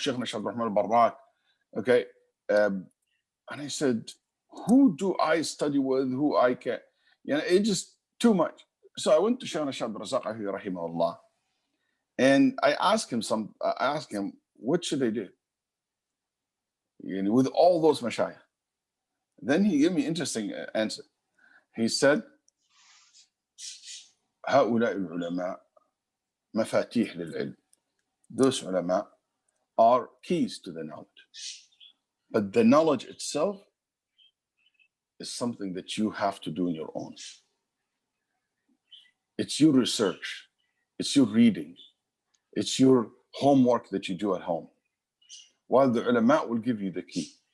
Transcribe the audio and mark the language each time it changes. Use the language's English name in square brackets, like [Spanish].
[English] Sheikh Abdul Rahman Al-Barrak. Okay. And I said, who do I study with? Who I can? You know, it's just too much. So I went to Shaykh Abdul Razak, rahimahullah, and I asked him, what should I do? You know, with all those mashayikh. Then he gave me an interesting answer. He said, [Arabic] هؤلاء العلماء مفاتيح للعلم. [English] Those ulama are keys to the knowledge. But the knowledge itself is something that you have to do on your own. It's your research, it's your reading, it's your homework that you do at home, while the ulama will give you the key.